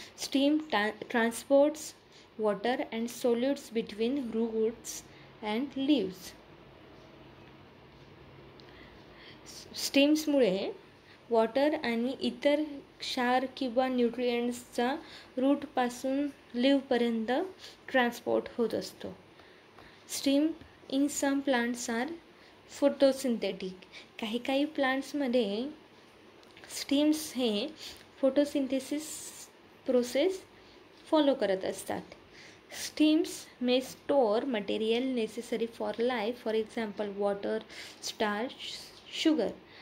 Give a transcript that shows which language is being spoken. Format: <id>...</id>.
<en>Stem transports water and solutes between roots and leaves.</en> <mr>स्टीम्समुळे water आणि इतर क्षार किंवा न्यूट्रिएंट्सचा रूटपासून लीव्हपर्यंत ट्रान्सपोर्ट होत असतो.</mr> <en>Stem in some plants are photosynthetic.</en> <mr>काही प्लांट्समध्ये स्टीम्स हे फोटोसिंथेसिस प्रोसेस फॉलो करत असतात.</mr> <en>Stems may store material necessary for life. For example water, starch, sugar.</en>